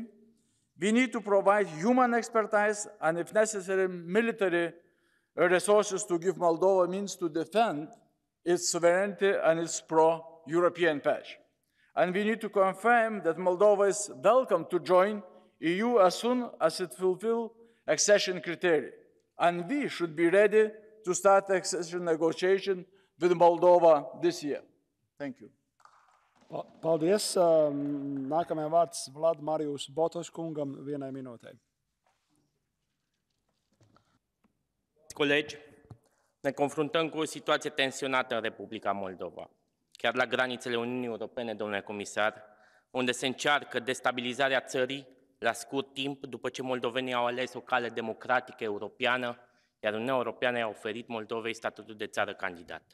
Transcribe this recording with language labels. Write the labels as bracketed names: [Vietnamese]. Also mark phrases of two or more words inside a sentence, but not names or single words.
[English] We need to provide human expertise and, if necessary, military resources to give Moldova means to defend its sovereignty and its pro-European path. And we need to confirm that Moldova is welcome to join EU as soon as it fulfills accession criteria. And we should be ready to start accession negotiation with Moldova this year. Thank you. [Latvian] Paldies. Nākamajam vārds Vlad Marijus Botoš kungam 1 minūtē. [Romanian] Colegi, ne confruntăm cu o situație tensionată în Republica Moldova, chiar la granițele Uniunii Europene, domnule comisar, unde se încearcă destabilizarea țării la scurt timp după ce moldovenii au ales o cale democratică europeană, iar Uniunea Europeană i-a oferit Moldovei statutul de țară candidată.